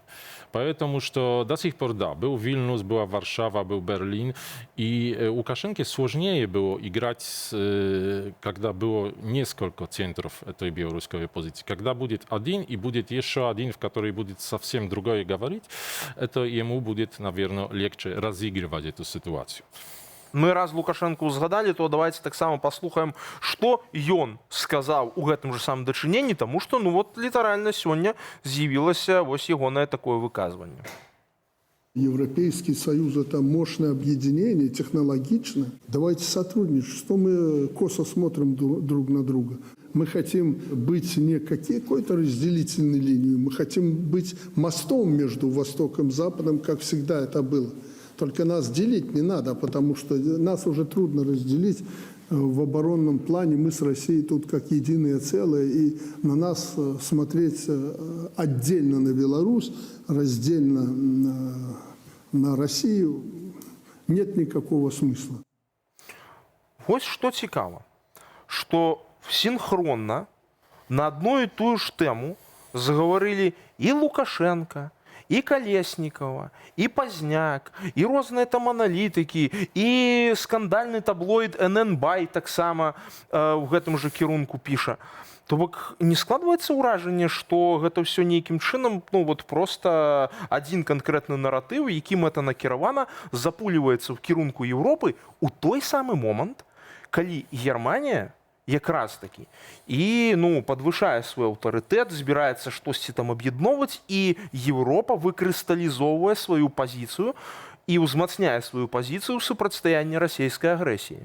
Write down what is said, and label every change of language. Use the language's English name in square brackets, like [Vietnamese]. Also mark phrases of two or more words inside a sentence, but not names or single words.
[Russian] Поэтому что до сих пор, да, был Вильнюс, была Варшава, был Берлин, и Лукашенко сложнее было играть, когда было несколько центров этой белорусской оппозиции. Когда будет один и будет еще один, в который будет совсем другое говорить, это ему будет, наверное, легче разыгрывать эту ситуацию. [Belarusian] Мы раз Лукашенко згадали, то давайте таксама паслухаем, што ён сказаў у гэтым же самым дачыненні, таму што ну вот літаральна сёння з'явілася вось ягонае такое выказванне. [Russian] Европейский Союз – это мощное объединение, технологичное. Давайте сотрудничать. Что мы косо смотрим друг на друга? Мы хотим быть не какой-то разделительной линией, мы хотим быть мостом между Востоком и Западом, как всегда это было. Только нас делить не надо, потому что нас уже трудно разделить в оборонном плане. Мы с Россией тут как единое целое, и на нас смотреть отдельно на Беларусь, раздельно на Россию нет никакого смысла. [Belarusian] Вось што цікава, што [Russian] синхронно на одну и ту же тему заговорили и Лукашенко, [Belarusian] і Калеснікова, і Пазняк, і розныя там аналітыкі, і скандальны таблоід НН-бай таксама ў гэтым жа кірунку піша. То бок не складваецца ўражанне, што гэта ўсё нейкім чынам, ну вот просто адзін канкрэтны наратыў, які мэтанакіравана запуліваецца ў кірунку Еўропы ў той самы момант, калі Германія якраз такі і ну падвышае свой аўтарытэт, збіраецца штосьці там аб'ядноўваць, і Еўропа выкрысталізоўвае сваю пазіцыю і ўзмацняе сваю пазіцыю ў супрацьстаянні расійскай агрэсіі.